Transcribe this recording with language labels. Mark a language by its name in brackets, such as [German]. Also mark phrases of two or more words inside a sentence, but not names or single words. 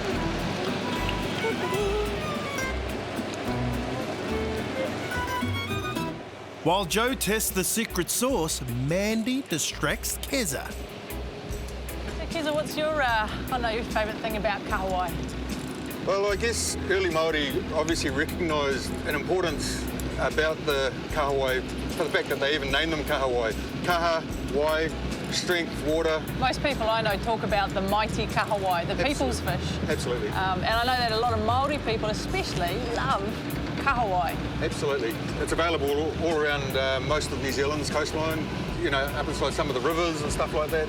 [English] While Joe tests the secret sauce, Mandy distracts Keza. So Keza, what's your, your favourite thing about Kahawai? Well, I guess early Māori obviously recognised an importance about the kahawai for the fact that they even named them kahawai. [Māori] Kaha, wai, [English] strength, water. Most people I know talk about the mighty Kahawai, the people's fish. Absolutely. And I know that a lot of Māori people especially love Kahawai. Absolutely. It's available all around most of New Zealand's coastline, you know, up inside some of the rivers and stuff like that.